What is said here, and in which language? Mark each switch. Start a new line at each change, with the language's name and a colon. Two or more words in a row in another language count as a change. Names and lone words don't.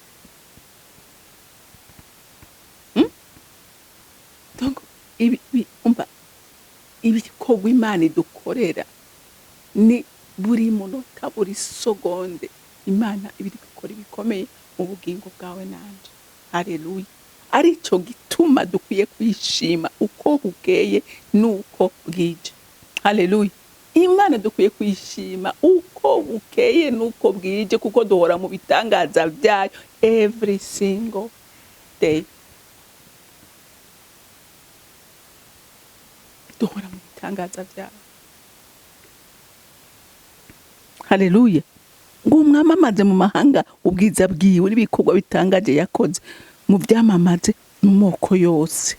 Rundi: Donc ibikorwa Imana idukorera ni buri munota, buri segonde Imana ibiri gukora ibikomeye mu bugingo bwawe nanje. Haleluya. Arico gituma dukwiye kwishima uko bukeye nuko bwije. Haleluya. Imana dukwiye kwishima uko bukeye nuko bwije, kuko duhora mu bitangaza byayo
English: every single day.
Rundi: Duhora mu bitangaza byayo. Haleluya. Ngo mwamamaze mu mahanga ubwiza bwiwe n'ibikorwa bitangaje yakoze mu byamamaze mu moko yose.